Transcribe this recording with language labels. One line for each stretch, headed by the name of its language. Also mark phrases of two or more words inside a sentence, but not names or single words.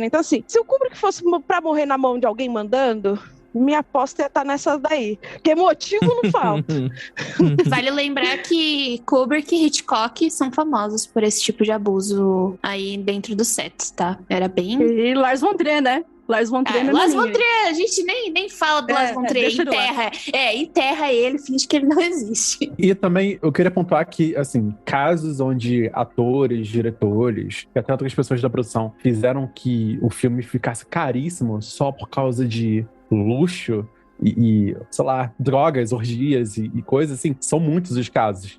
Portuguese: Então, assim, se o Kubrick fosse pra morrer na mão de alguém mandando, minha aposta ia estar nessa daí. Porque motivo não falta. Vale lembrar que Kubrick e Hitchcock são famosos por esse tipo de abuso aí dentro dos sets, tá? Era bem... E Lars von Trier, né? Lars von Trier, Lars von Trier, a gente nem fala do Lars von Trier, enterra ele, finge que ele não existe. E também eu queria pontuar que, assim, casos onde atores, diretores e até outras pessoas da produção fizeram que o filme ficasse caríssimo só por causa de luxo e sei lá, drogas, orgias e coisas assim, são muitos os casos.